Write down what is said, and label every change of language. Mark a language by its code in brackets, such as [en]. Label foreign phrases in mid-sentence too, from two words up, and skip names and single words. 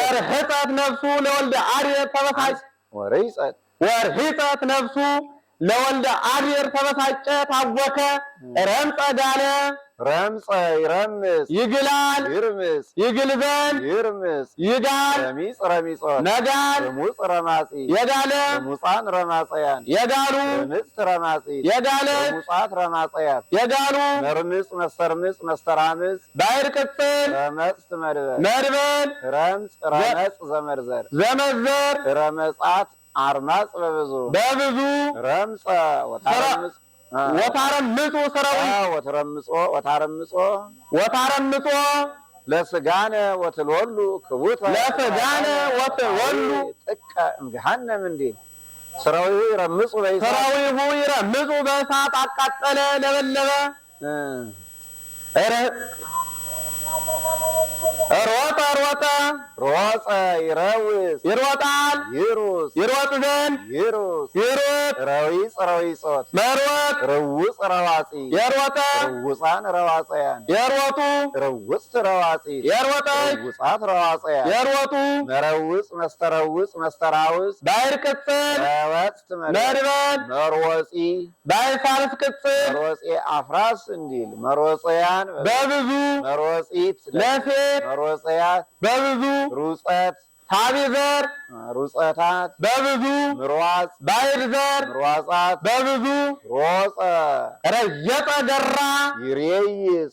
[gez] ወርህፀት ነፍሱ ለወልደ አድየር ተበሳጭ ወርህፀት ነፍሱ ለወልደ አድየር [am] ተበሳጨ ታወከ [gez] ረምፀ ጋለ ረምፀ ይረምስ [am] ይግላል [gez] ይርምስ [am] ይግል ዘንድ [gez] ይርምስ [am] ይጋል [gez] ረሚጽ ረሚጾት [am] ነጋል [gez] ረሙጽ ረማጺ [am] የጋለ [gez] ረሙፃን ረማጸያን [am] የጋሉ [gez] ረምጽ ረማጺ [am] የጋለ [gez] ረሙጻት ረማጸያት [am] የጋሉ [gez] መርምጽ መስተርምጽ መስተራምጽ [am] ባሕር ቅጽል [gez] ረመጽ መድበል ረምጽ ረመጽ ዘመርዘር ረመጻት አርማጽ በብዙ ረምፀ ወታረምጹ ስራው ወታረምጾ ለስጋነ ወትልወሉ ክቡተ ለስጋነ ወትልወሉ ጥቀ እምገሃነም እንዴ ስራው ይረምጹ [am] በእሳት አቃጠለ ለበለበ ሮጠ ሮጠ [gez] ሮጸ ይረውጽ [am] ይሮጣል [gez] ይሩስ [am] ይሮጥ ዘንድ [gez] ይሩስ [am] ይሮጥ [gez] ረዊጽ ረዊጾት [am] መሮጥ [gez] ርውጽ ረዋጺ [am] የሮጠ [gez] ርውፃን ረዋፀያን [am] የሮጡ [gez] ርውጽት ረዋጺት [am] የሮጠች [gez] ርውፃት ረዋፀያን [am] የሮጡ [gez] መረውጽ መስተረውጽ መስተራውጽ [am] ባሕር ቅጽል [gez] ረወጽት [am] መድበል [gez] መርወፂ [am] ባሕር ሣልስ ቅጽል [gez] መርወፂ አፍራስ እንዲል መርወፀያን [am] በብዙ [gez] መርወፂት [am] ለሴት [gez] መርወፀያት [am] በብዙ [gez] ሩፀት [am] ሳቢ ዘር [gez] ሩፀታት [am] በብዙ [gez] ምርዋጽ [am] ባሕር ዘር [gez] ምርዋጻት [am] በብዙ [gez] ሮፀ [am] ረየጠ ገራ [gez] ይሬይስ